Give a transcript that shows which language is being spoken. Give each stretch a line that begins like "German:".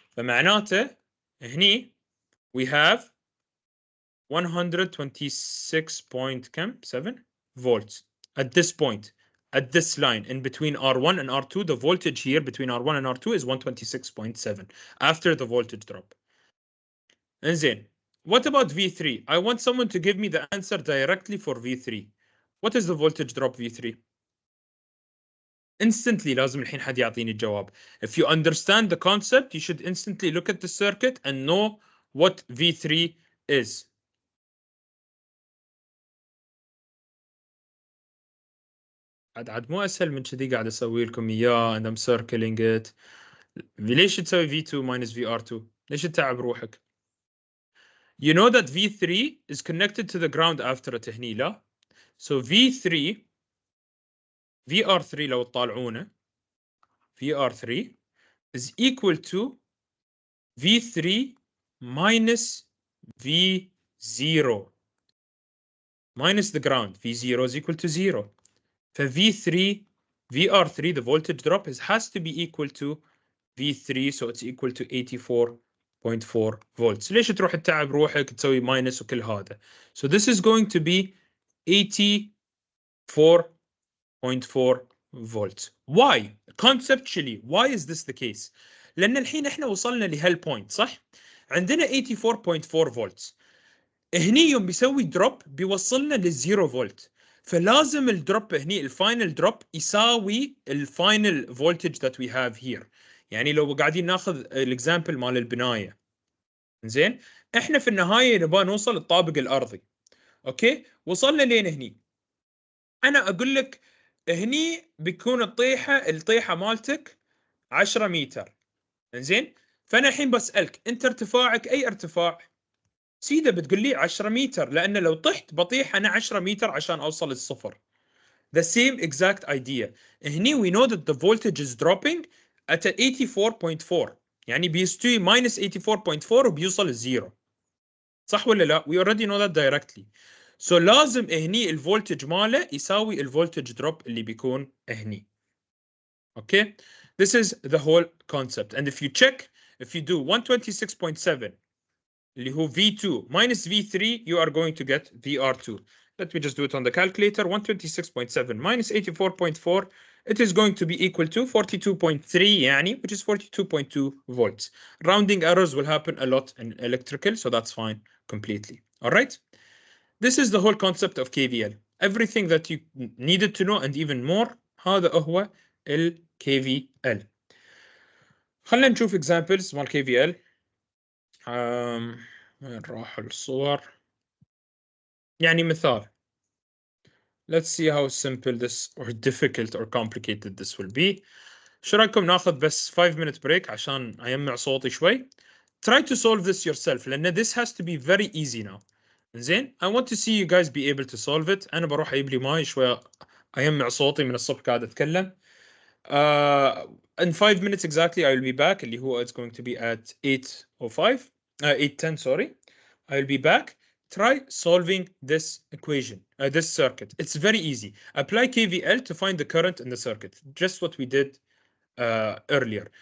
Arabic: فمعناته هني
English: we have 126.7 volts at this point, at this line in between R1 and R2. The voltage here between R1 and R2 is 126.7 after the voltage drop. And then what about V3? I want someone to give me the answer directly for V3. What is the voltage drop V3? Instantly
Arabic: لازم الحين حد يعطيني الجواب.
English: If you understand the concept, you should instantly look at the circuit and know what V3 is.
Arabic: عاد مو أسهل من كذي قاعد أسوي لكم إياه
English: and I'm circling it.
Arabic: ليش تسوي
English: V2 minus VR2?
Arabic: ليش تتعب روحك؟
English: You know that V3 is connected to the ground after it
Arabic: هني لا؟
English: So V3 VR3
Arabic: لو تطالعونه
English: VR3 is equal to V3 minus V0 minus the ground. V0 is equal to 0. For V3, VR3, the voltage drop has to be equal to V3, so it's equal to 84.4 volts.
Arabic: ليش تروح تتعب روحك تسوي minus وكل هذا؟
English: So this is going to be 84.4 volts. Why? Conceptually, why is this the case?
Arabic: لأن الحين احنا وصلنا لهالبوينت صح؟ عندنا 84.4 volts. هني يوم بيسوي دروب بيوصلنا للزيرو فولت. فلازم الدروب هني الفاينل دروب يساوي الفاينل فولتج
English: that we have here.
Arabic: يعني لو قاعدين ناخذ الاكزامبل مال البنايه زين احنا في النهايه نبغى نوصل للطابق الارضي. اوكي وصلنا لين هني. انا اقول لك هني بيكون الطيحه مالتك 10 متر زين. فانا الحين بسالك انت ارتفاعك اي ارتفاع؟ سيده بتقول لي 10 متر لان لو طحت بطيح انا 10 متر عشان اوصل للصفر.
English: The same exact idea. هني we know that the voltage is dropping at 84.4
Arabic: يعني بيستوي minus 84.4 وبيوصل للزيرو. صح ولا لا؟
English: We already know that directly.
Arabic: So لازم هني الفولتج ماله يساوي الفولتج دروب اللي بيكون هني.
English: Okay? This is the whole concept. And if you check, if you do 126.7 اللي هو V2 minus V3, you are going to get VR2. Let me just do it on the calculator. 126.7 minus 84.4, it is going to be equal to 42.3 يعني, which is 42.2 volts. Rounding errors will happen a lot in electrical, so that's fine completely. All right? This is the whole concept of KVL. Everything that you needed to know and even more.
Arabic: هذا هو ال KVL. خلينا نشوف examples مال KVL. وين راح الصور؟ يعني مثال.
English: Let's see how simple this or difficult or complicated this will be.
Arabic: شو رايكم ناخذ بس 5-minute break عشان أجمع صوتي شوي.
English: Try to solve this yourself لأن this has to be very easy now. زين I want to see you guys be able to solve it.
Arabic: أنا بروح أجيب لي ماي شوي أجمع صوتي من الصبح قاعد أتكلم.
English: In 5 minutes exactly I will be back اللي هو it's going to be at 8:05 8:10 sorry. I will be back. Try solving this equation, this circuit. It's very easy. Apply KVL to find the current in the circuit. Just what we did earlier.